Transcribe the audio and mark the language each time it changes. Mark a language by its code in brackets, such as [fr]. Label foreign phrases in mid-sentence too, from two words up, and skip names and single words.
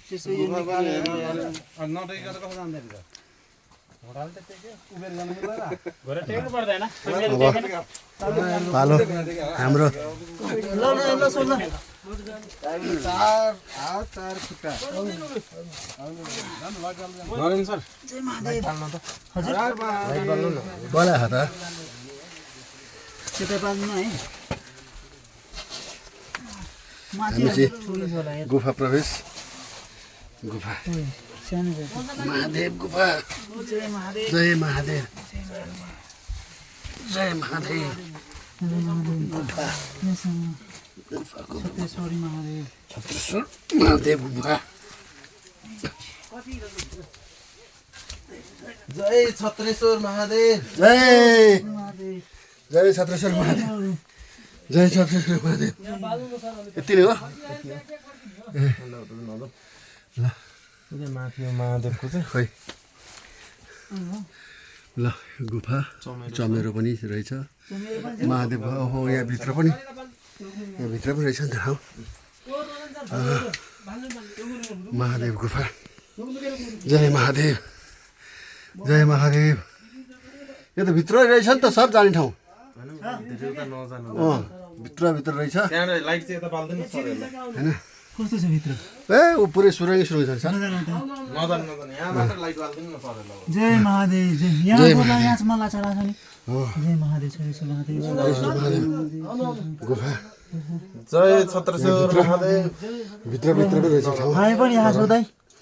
[ne] पालो हाम्रो बोला त हामी चाहिँ गुफा प्रवेश गुफा महादेव गुफा जय महादेव जय महादेव गुफा छत्रेश्वर महादेव गुफा जय छत्रेश्वर महादेव जय जय छत्रेश्वर महादेव जय छत्रेश्वर महादेव यति नै हो महादेवको चाहिँ खोइ ल गुफा चमेरो पनि रहेछ महादेव ओहो यहाँभित्र पनि रहेछ नि त ठाउँ महादेव गुफा जय महादेव जय महादेव यो त भित्र रहेछ नि त सर जाने ठाउँ भित्र रहेछ लाइट चाहिँ यता बाल्दैन होइन कस्तो छ भित्र ए ऊ पुरै सुरङ्गी छ सर नजानु यहाँबाट लाइट बाल्दैन न सरले जय महादेव जय यहाँ चाहिँ मलाई चढाएको छ नि जय महादेव छत्रेश्वर महादेव गुफा जय छत्रेश्वर महादेव भित्र रहेछ ठाउँ हामी पनि यहाँ छौँ दाइ